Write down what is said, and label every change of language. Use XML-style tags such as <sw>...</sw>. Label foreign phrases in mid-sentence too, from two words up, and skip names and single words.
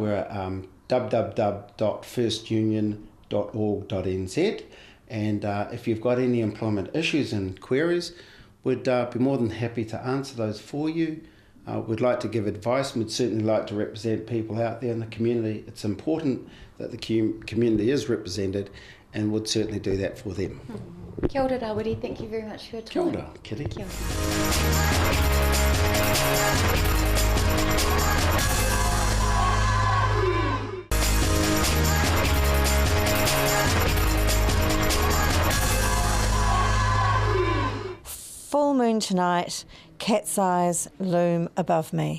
<en>We're at www.firstunion.org.nz, and if you've got any employment issues and queries, we'd be more than happy to answer those for you. We'd like to give advice, and we'd certainly like to represent people out there in the community. It's important that the community is represented, and would certainly do that for them.</en> <mi>Kia ora, Rawiri.</mi> <en>Thank you very much for your time.</en> <mi>Kia ora, Kitty. Kia ora.</mi> <en>Full moon tonight, cat's eyes loom above me.</en>